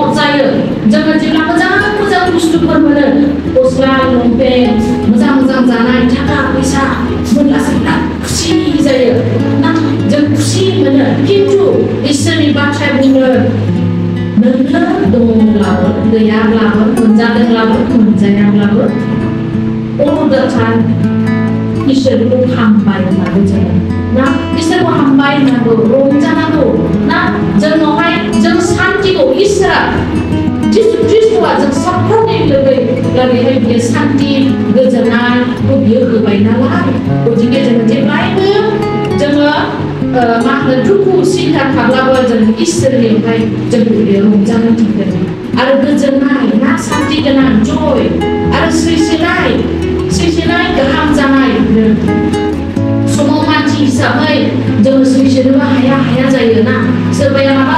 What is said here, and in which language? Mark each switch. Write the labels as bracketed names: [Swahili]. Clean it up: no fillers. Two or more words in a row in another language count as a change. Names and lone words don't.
[Bodo] जायो जोङो जेब्ला मोजां बुस्थुफोर मोनो गस्ला लंपेन्ट मोजां जानाय थाखा फैसा मोनब्लासो बिराद खुसि जायो ना जों खुसि मोनो खिन्थु इसोरनि बाथ्राया बुङो नोंनो दङब्लाबो गैयाब्लाबो मोनजादोंब्लाबो मोनजायाब्लाबो [English] all the time [Bodo] इसोरखौ हामबायनांगौ जोङो ना इसोरखौ हामबायनांगौ रंजानांगौ ना जोंनावहाय जों सान्तिखौ इसोरा जिसु ख्रिस्ट'आ जों साफ्रोमनि लागैहाय बियो सान्ति गोजोननायखौ बियो होबाय नालाय गथिखे जोङो जेब्लायबो जोङो मा होनो दुखु सिन्था थाब्लाबो जों इसोरनियावहाय जों रंजानो थांगोन आरो गोजोननाय ना सान्ति गोनां जय आरो सैसोनाय गाहाम जानाय समाव मानसि हिसाबै जोङो सैसोनोबो हाया जायो ना सोरबाया माबा